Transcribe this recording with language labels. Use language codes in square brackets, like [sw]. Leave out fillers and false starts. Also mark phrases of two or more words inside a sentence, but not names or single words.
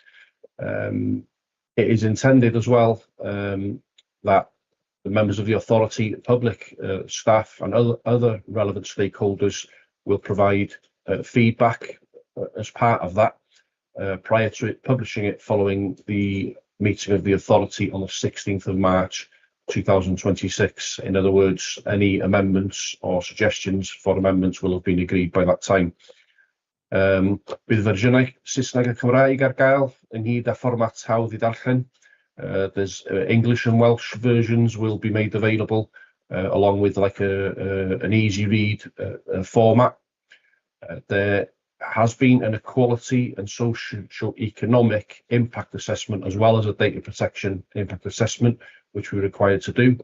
[en] It is intended as well that the members of the authority, public, staff and other relevant stakeholders will provide feedback as part of that prior to it publishing it following the meeting of the authority on the 16th of March 2026. In other words, any amendments or suggestions for amendments will have been agreed by that time. [cy] Bydd fersiynau Saesneg a Cymraeg ar gael ynghyd â fformat hawdd I darllen. [en] There's English and Welsh versions will be made available along with like an easy read format. There has been an equality and socio-economic impact assessment, as well as a data protection impact assessment, which we're required to do.